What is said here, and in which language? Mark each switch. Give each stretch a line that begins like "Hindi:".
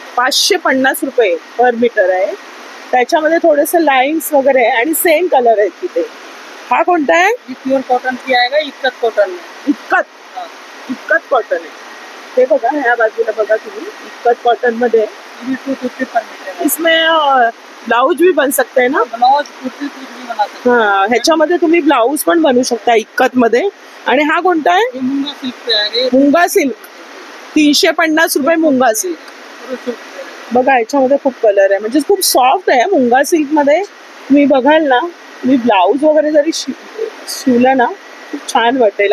Marathi: 550 रुपये पर मीटर आहे. त्याच्यामध्ये थोडेसे लाईन्स वगैरे आहे आणि सेम कलर आहेत तिथे. हा कोणता आहे?
Hindi: ये प्योर कॉटन की आएगा. इक्कत कॉटन में.
Marathi: इक्कत. इक्कत कॉटन आहे. ते बघा ह्या बाजूला बघा तुम्ही, इक्कत कॉटन मध्ये.
Hindi: 250 पर मीटर है. इसमें ब्लाउज भी बन सकते हैं ना? ब्लाउज कुर्ती कुछ भी बना सकते हैं.
Marathi: हा, ह्याच्यामध्ये तुम्ही ब्लाउज पण बनवू शकता इक्कत मध्ये. आणि हा कोणता आहे?
Hindi: ये मूंगा सिल्क पे आएगा. ये
Marathi: मुंगा सिल्क. 350 रुपये मुंगा सिल्क.
Hindi: पूरा सिल्क पे आएगा.
Marathi: बघा ह्याच्यामध्ये खूप कलर आहे, म्हणजे खूप सॉफ्ट आहे मुंगा सिल्क मध्ये. तुम्ही बघाल ना, तुम्ही ब्लाउज वगैरे जरी शिवलं ना, खूप छान वाटेल.